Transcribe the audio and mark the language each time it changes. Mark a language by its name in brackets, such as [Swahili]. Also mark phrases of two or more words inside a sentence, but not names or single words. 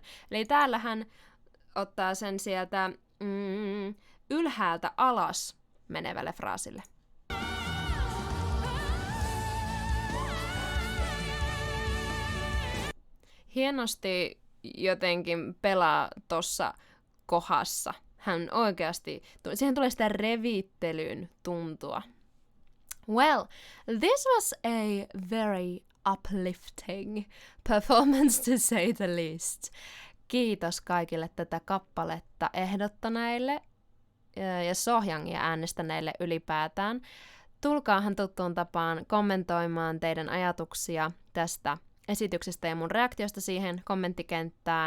[Finnish] Eli täällä hän ottaa sen sieltä ylhäältä alas menevälle fraasille. Hienosti jotenkin pelaa tossa kohdassa. Hän oikeasti, siihen tulee sitä revittelyn tuntua. [English] Well, this was a very uplifting performance to say the least. [Finnish] Kiitos kaikille tätä kappaletta ehdottaneille ja Sohjangia äänestäneille ylipäätään. Tulkaahan tuttuun tapaan kommentoimaan teidän ajatuksia tästä esityksestä ja mun reaktiosta siihen kommenttikenttään.